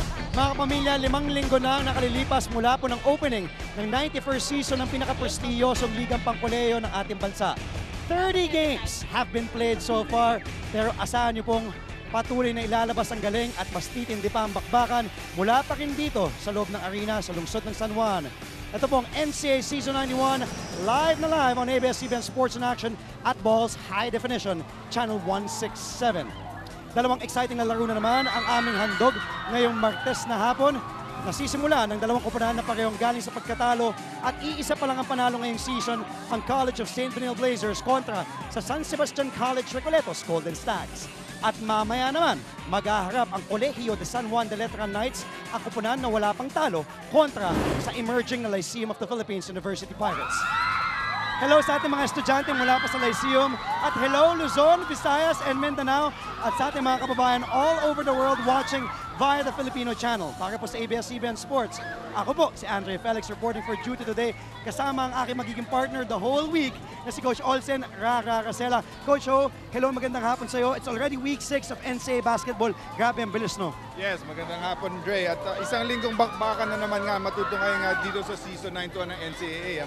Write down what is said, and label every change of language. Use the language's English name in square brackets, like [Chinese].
[Filipino] Mga kapamilya, 5 linggo na ang nakalilipas mula po ng opening ng 91st season ng pinaka-prestiyosong ligang pangkoleyo ng ating bansa. [English] 30 games have been played so far, [Filipino] pero asahan niyo pong patuloy na ilalabas ang galing at mas titindi pa ang bakbakan mula pa rin dito sa loob ng arena sa lungsod ng San Juan. Ito pong NCAA Season 91, live na live on ABS-CBN Sports in Action at Balls High Definition, Channel 167. Dalawang exciting na laro na naman ang aming handog ngayong Martes na hapon. Nasisimula ng dalawang koponahan na parehong galing sa pagkatalo at iisa pa lang ang panalo ngayong season ang College of St. Benil Blazers kontra sa San Sebastian College Recoletos Golden Stags. At mamaya naman, maghaharap ang Colegio de San Juan de Letran Knights, ang koponahan na wala pang talo kontra sa emerging na Lyceum of the Philippines University Pirates. Hello sa ating mga estudyante mula pa sa Lyceum at hello Luzon, Visayas, and Mindanao at sa ating mga kababayan [English] all over the world watching via the Filipino channel. [Filipino] Para po sa ABS-CBN Sports, ako po si Andre Felix [English] reporting for duty today [Filipino] kasama ang aking magiging partner [English] the whole week [Filipino] na si Coach Olsen Rara Rasela. Coach Ho, hello, magandang hapon sa iyo. [English] It's already week 6 of NCAA basketball. [Filipino] Grabe ang bilis, no? Yes, magandang hapon, Dre. At isang linggong bakbakan na naman nga matutungay nga dito sa season 91 ng NCAA.